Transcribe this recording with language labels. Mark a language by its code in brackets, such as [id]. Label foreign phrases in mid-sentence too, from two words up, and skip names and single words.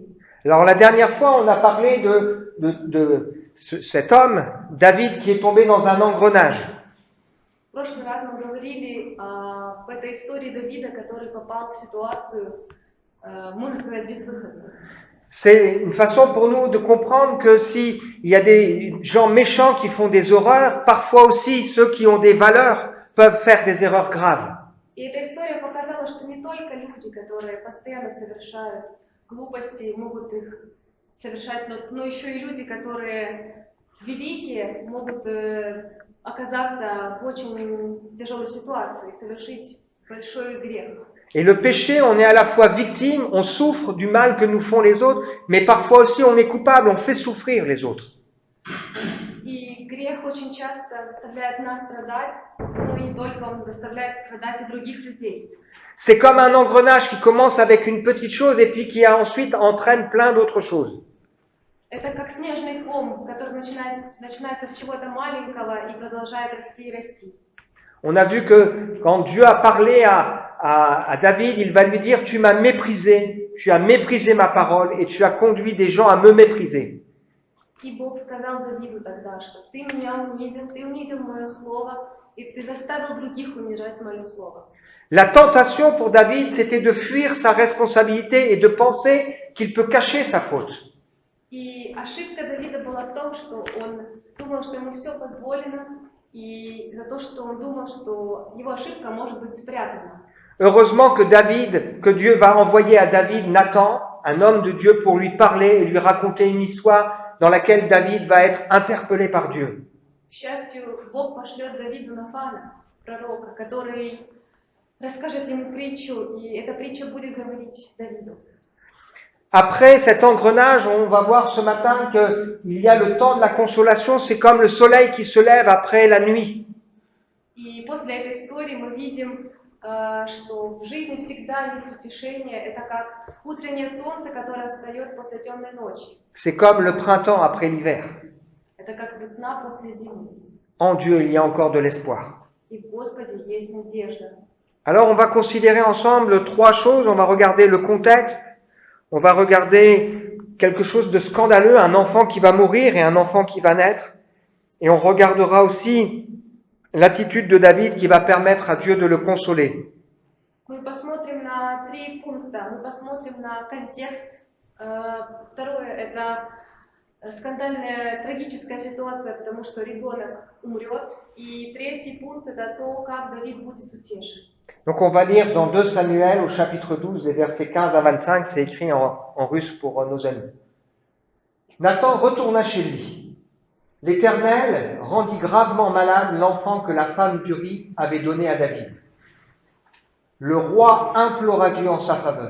[fr] Alors la dernière fois, on a parlé de cet homme, David, qui est tombé dans un engrenage. [ru] В прошлый раз мы говорили об этой истории Давида, который попал в ситуацию, можно сказать, безвыходную. [fr] C'est une façon pour nous de comprendre que s'il y a des gens méchants qui font des horreurs, parfois aussi ceux qui ont des valeurs peuvent faire des erreurs graves. [ru] И эта история показала, что не только люди, которые постоянно совершают глупости, могут их совершать, но еще и люди, которые великие, могут оказаться в очень тяжелой ситуации, совершить большой грех. [fr] Et le péché, on est à la fois victime, on souffre du mal que nous font les autres, mais parfois aussi on est coupable, on fait souffrir les autres. [ru] И грех очень часто заставляет нас страдать, но и не только, он заставляет страдать и других людей. [fr] C'est comme un engrenage qui commence avec une petite chose et puis qui ensuite entraîne plein d'autres choses. [ru] Это как снежный ком, который начинается с чего-то маленького и продолжает расти и расти. [fr] On a vu que quand Dieu a parlé à David, il va lui dire « Tu m'as méprisé, tu as méprisé ma parole et tu as conduit des gens à me mépriser. » [ru] И Бог сказал Давиду тогда, что ты меня унизил, ты унизил мое слово, и ты заставил других унижать мое слово. [fr] La tentation pour David, c'était de fuir sa responsabilité et de penser qu'il peut cacher sa faute. [ru] И ошибка Давида была в том, что он думал, что ему все позволено, и за то, что он думал, что его ошибка может быть спрятана. [fr] Heureusement que Dieu va envoyer à David Nathan, un homme de Dieu, pour lui parler et lui raconter une histoire dans laquelle David va être interpellé par Dieu. [ru] К счастью, Бог пошлет Давиду Нафана, пророка, который расскажет ему притчу, и эта притча будет говорить Давиду. [fr] Après cet engrenage, on va voir ce matin qu'il y a le temps de la consolation, c'est comme le soleil qui se lève après la nuit. [ru] И после этой истории мы видим, что в жизни всегда есть утешение. Это как утреннее солнце, которое встает после темной ночи. [fr] C'est comme le printemps après l'hiver. [ru] Это как весна после зимы. [fr] En Dieu, il y a encore de l'espoir. [ru] И в Господе есть надежда. [fr] Alors on va considérer ensemble trois choses. On va regarder le contexte, on va regarder quelque chose de scandaleux, un enfant qui va mourir et un enfant qui va naître. Et on regardera aussi l'attitude de David qui va permettre à Dieu de le consoler. [ru] Мы посмотрим на 3 пункта. Мы посмотрим на контекст. Второе – это скандальная, трагическая ситуация, потому что ребенок умрет. И третий пункт – это то, как Давид будет утешен. [fr] Donc on va lire dans 2 Samuel au chapitre 12 et versets 15 à 25, c'est écrit en russe pour nos amis. Nathan retourna chez lui. L'Éternel rendit gravement malade l'enfant que la femme d'Uri avait donné à David. Le roi implora Dieu en sa faveur.